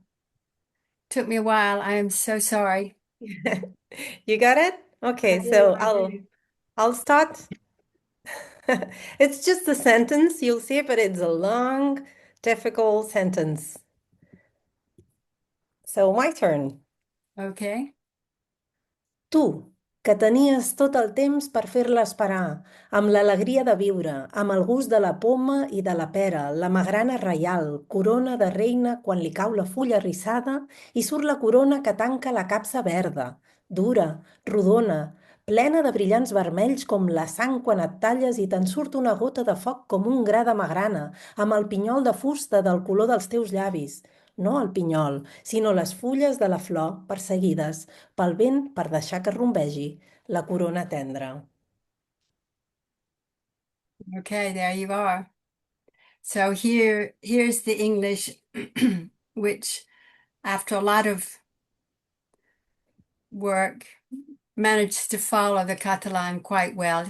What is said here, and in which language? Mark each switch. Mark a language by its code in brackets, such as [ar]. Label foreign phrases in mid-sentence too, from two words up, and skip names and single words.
[en] Took me a while. I am so sorry. You got it? Okay, so I'll start. It's just a sentence, you'll see, but it's a long, difficult sentence. So my turn. Okay. [ca] Tu, que tenies tot el temps per fer-la esperar, amb l'alegria de viure, amb el gust de la poma i de la pera, la magrana reial, corona de reina quan li cau la fulla rissada i surt la corona que tanca la capsa verda, dura, rodona, plena de brillants vermells com la sang quan et talles i te'n surt una gota de foc com un gra de magrana, amb el pinyol de fusta del color dels teus llavis. No el pinyol, sinó les fulles de la flor perseguides pel vent per deixar que rombegi la corona tendra. [en] Okay, there you are. So here's the English, which after a lot of work managed to follow the Catalan quite well.